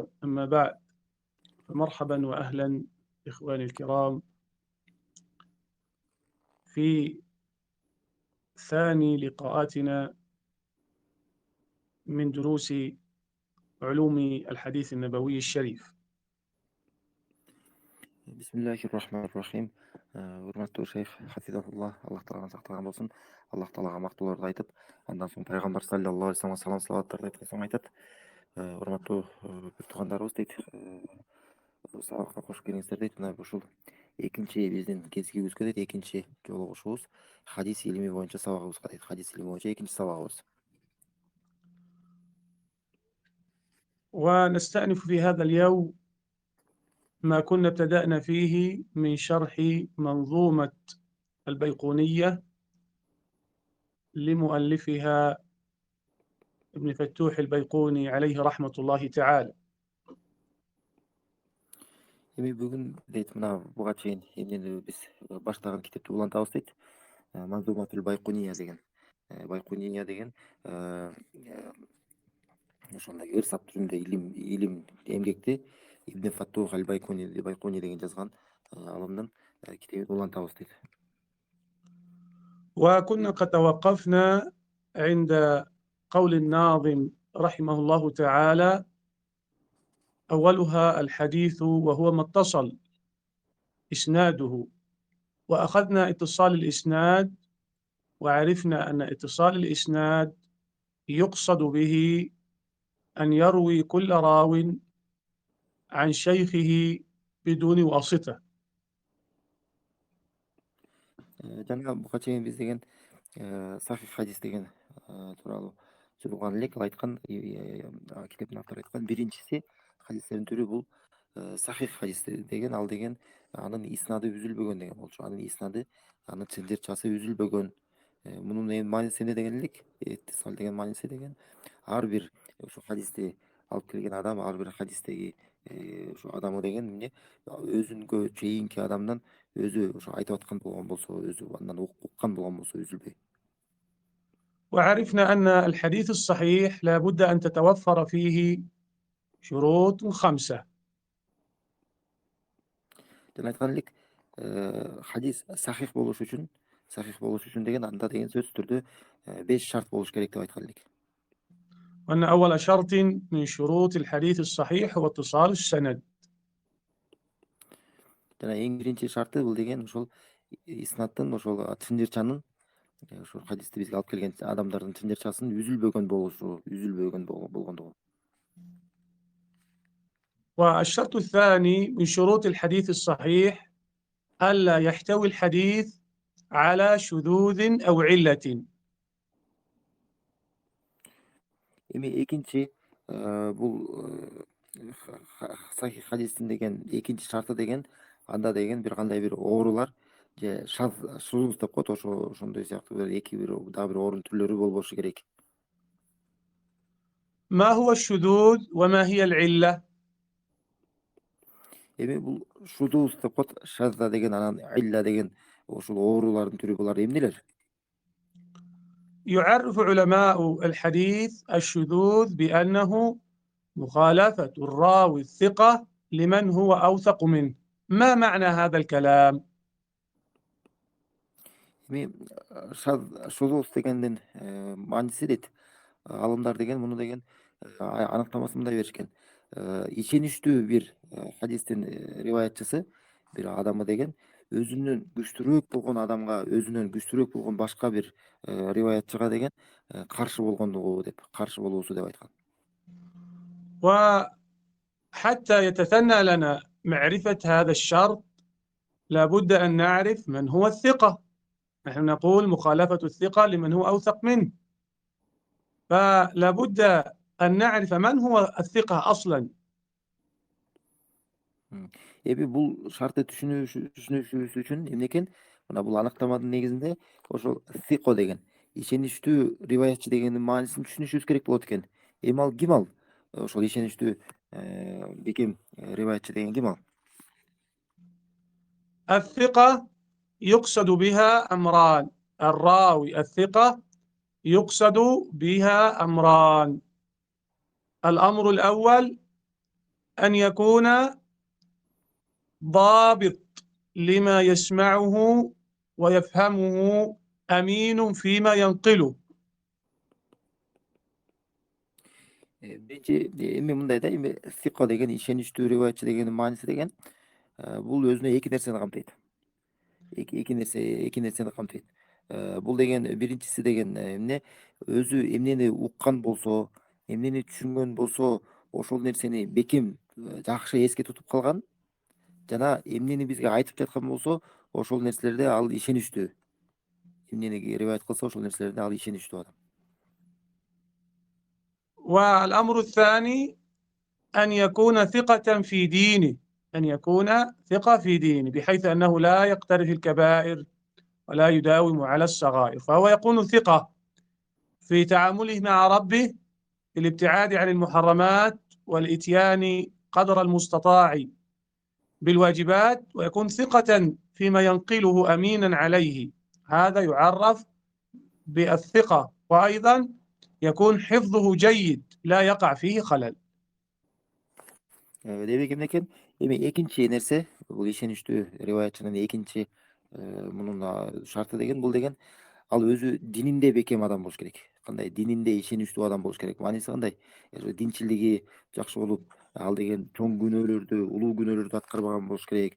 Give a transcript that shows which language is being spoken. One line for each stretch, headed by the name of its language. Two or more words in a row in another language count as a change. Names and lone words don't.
Arabic: أما بعد، فمرحبا وأهلا إخواني الكرام في ثاني لقاءاتنا من دروس علوم الحديث النبوي الشريف. بسم الله الرحمن الرحيم.
Kyrgyz: Урматтуу шейх хафизахуллах, Аллах тааладан сактаган болсун. Аллах таалага мактоолорду айтып, андан соң пайгамбар
Arabic: صلى الله عليه وسلم
Kyrgyz: салам салаваттарды айткан соң айтат. Урматтуу бир туугандарыбыз дейт, сабакка кош келиңиздер дейт. Мына ушул экинчи биздин кезигибизге дейт, экинчи жолугушуубуз хадис илими боюнча сабагыбызга дейт. Хадис илими боюнча экинчи сабагыбыз.
Arabic: ونستأنف في هذا اليوم ما كنا ابتدأنا فيه من شرح منظومة البيقونية لمؤلفها ابن فتوح البيقوني عليه رحمة الله تعالى.
Kyrgyz: Эми бүгүн дейт, мына буга чейин эмнени биз баштаган китепти улантабыз дейт. Манзуматул Байкуния деген. Байкуния деген ошондой ырсап түрүндө илим эмгекти Ибн Фаттух аль Байкуни деген жазган алымдын китебин улантабыз дейт.
Arabic: وكنا قد توقفنا عند قول الناظم رحمه الله تعالى: أولها الحديث وهو ما اتصل إسناده. وأخذنا اتصال الإسناد، وعرفنا أن اتصال الإسناد يقصد به أن يروي كل راو عن شيخه بدون واسطة.
Kyrgyz: Жана буга чейин биз деген сахих хадис деген тууралуу сурган элек. Ал айткан, китептин автору айткан, биринчиси хадистердин түрү бул сахих хадис деген. Ал деген анын иснады үзүлбөгөн деген болчу. Анын иснады, анын чынжырчасы үзүлбөгөн. Мунун эми мааниси эмне деген элек? Иттисал деген мааниси деген ар бир ошо хадисти алып келген адам, ар бир хадистеги ошо адамы деген эмне, өзүнгө чейинки адамдан өзү ошо айтып аткан болгон болсо, өзү андан уккан болгон болсо үзүлбөй.
Arabic: وعرفنا أن الحديث الصحيح لا بد أن تتوفر فيه شروط 5.
Kyrgyz: Жана айткан элек, хадис сахих болуш үчүн деген анда деген сөзсүз түрдө 5 шарт болуш керек деп айткан элек.
Arabic: وأن أول شرط من شروط الحديث الصحيح هو اتصال السند.
Kyrgyz: Жана эң биринчи шарты бул деген ошол иснаттын, ошол чынжырчанын, ошол хадисти бизге алып келген адамдардын чынжырчасынын үзүлбөгөн болгондугу.
Arabic: والشرط الثاني من شروط الحديث الصحيح ألا يحتوي الحديث على شذوذ أو علة.
Kyrgyz: Эми экинчи бул сахих хадистин деген экинчи шарты деген анда деген бир кандай бир оорулар же шузуз деп коет, ошондой сыяктуу бир дагы бир оорунун түрлөрү болбошу керек.
Arabic: ما هو الشذوذ وما هي العلة؟
Kyrgyz: Эми бул шузуз деп коет, шазда деген, анан илля деген ошол оорулардын түрү. Булар эмнелер?
Arabic: يعرف علماء الحديث الشذوذ بأنه مخالفة الراوي الثقة لمن هو أوثق منه. ما معنى هذا الكلام؟
Kyrgyz: Эми шузуз дегендин мааниси дейт алымдар деген, муну деген аныктамасын мындай беришкен. Ишеничтүү бир хадистин риваятчысы, бир адамы деген өзүнөн күчтүүрөөк болгон адамга, өзүнөн күчтүүрөөк болгон башка бир риваятчыга деген каршы болуусу деп айткан. وحتى يتثنى لنا معرفة هذا الشرط لابد أن نعرف من هو الثقة. نحن نقول مخالفة الثقة لمن هو أوثق منه، فلابد أن نعرف من هو الثقة أصلا. Эми бул шартты түшүнүшүбүз үчүн эмне экен? Мына бул аныктаманын негизинде ошол сико деген, ишеничтүү риваятчы дегендин маанисин түшүнүшүбүз керек болот экен. Эми ал ким ал? Ошол ишеничтүү бекем риваятчы деген ким ал?
Arabic: الثقة يقصد بها أمران. الراوي الثقة يقصد بها أمران. الأمر الأول أن يكون ضابط لما يسمعه ويفهمه، أمين فيما ينقله.
Kyrgyz: Биринчи эми мындай да, эми сика деген, ишеничтүү риваятчы дегендин мааниси деген бул өзүнө эки нерсени камтыйт. Эки нерсени камтыйт. Бул деген биринчиси деген эмне? Өзү эмнени уккан болсо, эмнени түшүнгөн болсо, ошол нерсени бекем жакшы эске тутуп калган жана эмнени бизге айтып жаткан болсо, ошол нерселерде ал ишеничтүү. Эмнени риваят кылса, ошол нерселерде ал ишеничтүү адам.
Arabic: والأمر الثاني أن يكون ثقة في دينه، أن يكون ثقة في دينه بحيث أنه لا يقترف الكبائر ولا يداوم على الصغائر، فهو يكون ثقة في تعامله مع ربه، في الابتعاد عن المحرمات والإتيان قدر المستطاع بالواجبات، ويكون ثقة فيما ينقله أمينا عليه. هذا يعرف بالثقة، وأيضا يكون حفظه جيد لا يقع فيه خلل.
Kyrgyz: Демек эмне экен? Эми экинчи нерсе, бул ишеничтүү риваятчынын экинчи мунун шарты деген, бул деген ал өзү дининде бекем адам болуш керек. Кандай? Дининде ишеничтүү адам болуш керек. Мааниси кандай? Динчилиги жакшы болуп, ал деген чоң күнөөлөрдү, улуу күнөөлөрдү аткарбаган болуш керек.